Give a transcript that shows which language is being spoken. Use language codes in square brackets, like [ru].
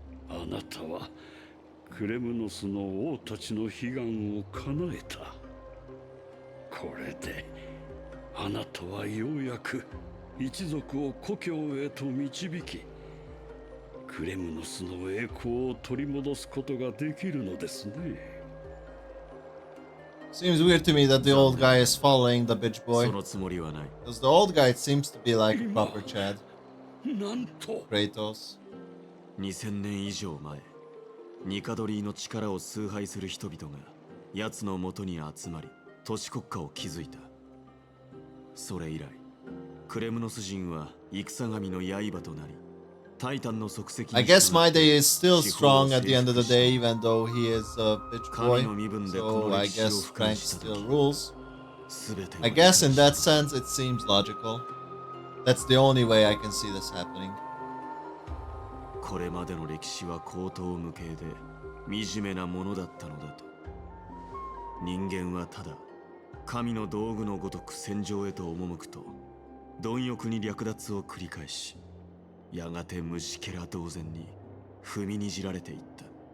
[ja] あなたはクレムノスの王たちの悲願を叶えた。これであなたはようやく一族を故郷へと導き、クレムノスの栄光を取り戻すことができるのですね。 [en] Seems weird to me that the old guy is following the bitch boy. Because the old guy seems to be like a proper Chad. Kratos. [ja] 2000年以上前、ニカドリーの力を崇拝する人々が奴の元に集まり、都市国家を築いた。それ以来、クレムノス人は戦神の刃となり、タイタンの足跡に [en] I guess my day is still strong at the end of the day, even though he is a bitch boy. So I guess strength still rules. I guess in that sense it seems logical. That's the only way I can see this happening. [ja] これまでの歴史は荒唐無稽で惨めなものだったのだと。人間はただ神の道具のごとく戦場へと赴くと貪欲に略奪を繰り返し、やがて虫けら同然に踏みにじられていった。